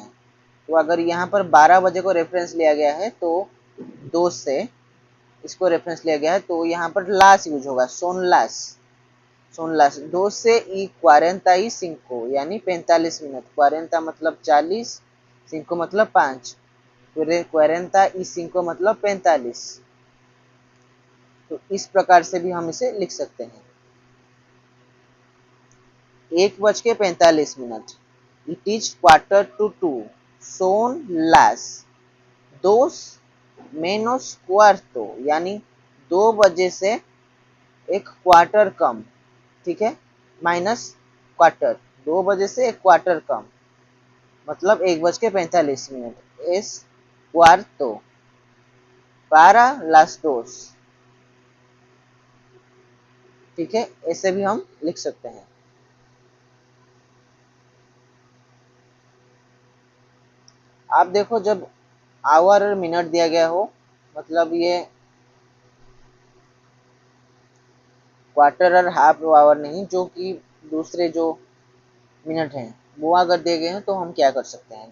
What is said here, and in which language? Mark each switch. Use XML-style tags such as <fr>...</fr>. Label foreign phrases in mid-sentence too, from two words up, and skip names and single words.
<hi>तो अगर यहाँ पर 12 बजे को रेफरेंस लिया गया है तो 2 से इसको रेफरेंस लिया गया है, तो यहाँ पर लास यूज होगा,</hi> <es>son las</es> <hi>2 से ई 45 यानी 45 मिनट। 40 मतलब 40, 5 मतलब 5, फिर 45 मतलब 45। तो इस प्रकार से भी हम इसे लिख सकते हैं। 1:45,</hi> <en>It is Quarter to 2,</en> <es>son las 2 menos cuarto,</es> <hi>यानी 2 बजे से एक क्वार्टर कम। ठीक है,</hi> <en>minus quarter,</en> <hi>2 बजे से एक क्वार्टर कम मतलब 1:45।</hi> <es>एस cuarto para las 2।</es> <hi>ठीक है, ऐसे भी हम लिख सकते हैं। आप देखो जब आवर और मिनट दिया गया हो, मतलब ये क्वार्टर और</hi> <en>half hour</en> <hi>नहीं, जो कि दूसरे जो मिनट हैं वो अगर दिए गए हैं तो हम क्या कर सकते हैं।</hi>